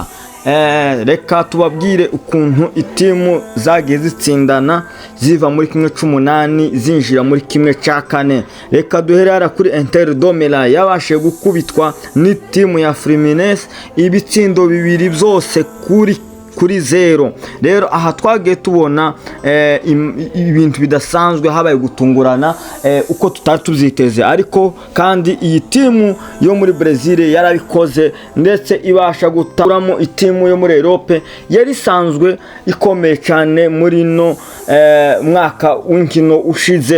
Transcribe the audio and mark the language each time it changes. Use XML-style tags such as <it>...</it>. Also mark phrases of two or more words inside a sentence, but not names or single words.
<rw>Reka tubabwire ukuntu itimu zagiye zitsindana ziva muri kimwe c'umunani zinjira muri kimwe ca kane. Reka duherera kuri Inter de Milan yabashe gukubitwa n'itimu ya Fluminense ibitsindo bibiri byose kuri zero. Rero aha twagiye tubona ibintu bidasanzwe, habaye gutungurana uko tutari tubyiteze, ariko kandi iyi timu yo muri Brazil yarabikoze ndetse ibasha guturamo itimu yo muri Europe yari sanzwe ikomeye cyane muri no mwaka w'inkino ushize.</rw>